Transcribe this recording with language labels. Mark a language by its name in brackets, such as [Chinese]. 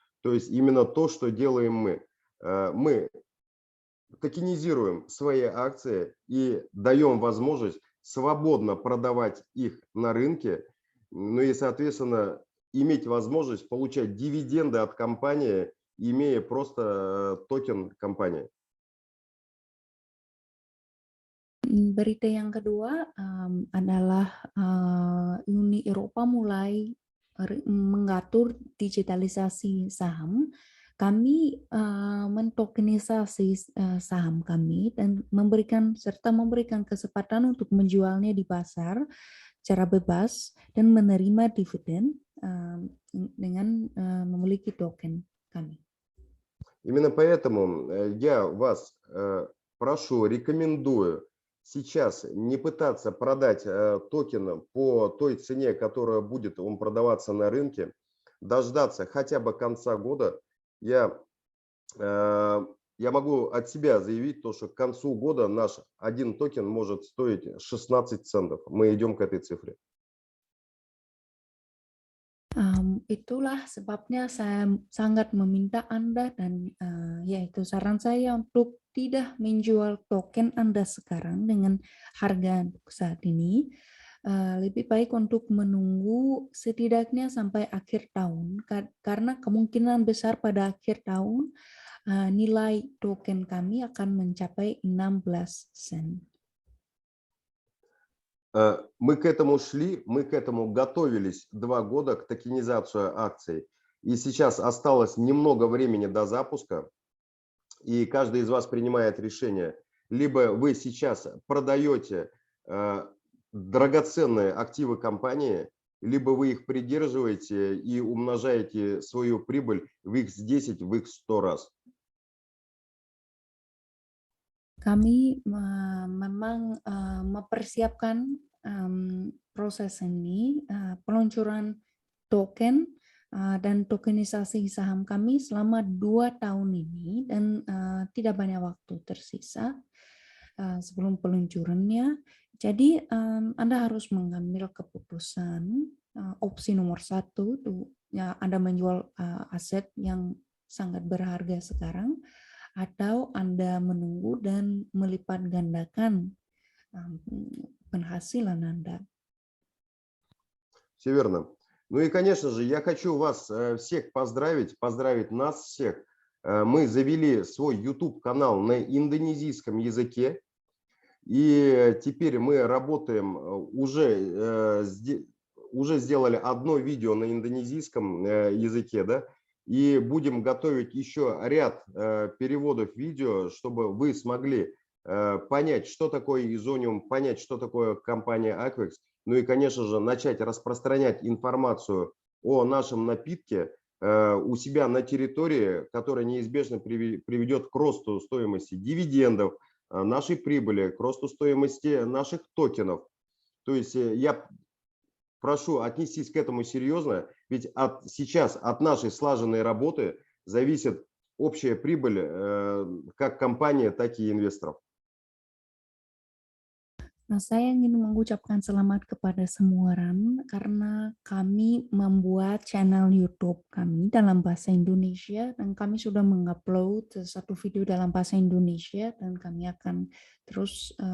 [Russian] То есть именно то, что делаем мы. Мы токенизируем свои акции и даем возможность свободно продавать их на рынке, ну и, соответственно, иметь возможность получать дивиденды от компании, имея просто токен компании. [Indonesian] Berita yang kedua adalah Uni Eropa mulai mengatur digitalisasi saham. Kami mentokenisasi saham kami dan memberikan kesempatan untuk menjualnya di pasar secara bebas dan menerima dividen dengan memiliki token kami. [Russian] Именно поэтому я вас прошу, рекомендую сейчас не пытаться продать токен по той цене, которая будет он продаваться на рынке, дождаться хотя бы конца года. Я могу от себя заявить то, что к концу года наш один токен может стоить 16 центов. Мы идем к этой цифре. [Indonesian] Itulah sebabnya saya sangat meminta Anda dan yaitu saran saya untuk tidak menjual token Anda sekarang dengan harga saat ini. Lebih baik untuk menunggu setidaknya sampai akhir tahun, karena kemungkinan besar pada akhir tahun nilai token kami akan mencapai 16 sen. [Russian] Мы к этому шли, мы к этому готовились 2 года, к токенизации акций. И сейчас осталось немного времени до запуска, и каждый из вас принимает решение. Либо вы сейчас продаете драгоценные активы компании, либо вы их придерживаете и умножаете свою прибыль в x10, в x100 раз. [Indonesian] Kami memang mempersiapkan proses ini, peluncuran token dan tokenisasi saham kami selama 2 tahun ini, dan tidak banyak waktu tersisa sebelum peluncurannya. Jadi Anda harus mengambil keputusan. Opsi nomor 1 ya, Anda menjual aset yang sangat berharga sekarang, atau Anda menunggu dan melipat gandakan penghasilan Anda. [Russian] Все верно. Ну и, конечно же, я хочу вас всех поздравить нас всех. Мы завели свой YouTube-канал на индонезийском языке, и теперь мы работаем уже уже сделали одно видео на индонезийском языке, да, и будем готовить еще ряд переводов видео, чтобы вы смогли понять, что такое Изониум, понять, что такое компания Aquex, ну и, конечно же, начать распространять информацию о нашем напитке у себя на территории, которая неизбежно приведет к росту стоимости дивидендов, нашей прибыли, к росту стоимости наших токенов. То есть я прошу отнестись к этому серьезно, ведь сейчас от нашей слаженной работы зависит общая прибыль как компании, так и инвесторов. [Indonesian] Nah, saya ingin mengucapkan selamat kepada semua orang karena kami membuat channel YouTube kami dalam bahasa Indonesia dan kami sudah mengupload satu video dalam bahasa Indonesia dan kami akan terus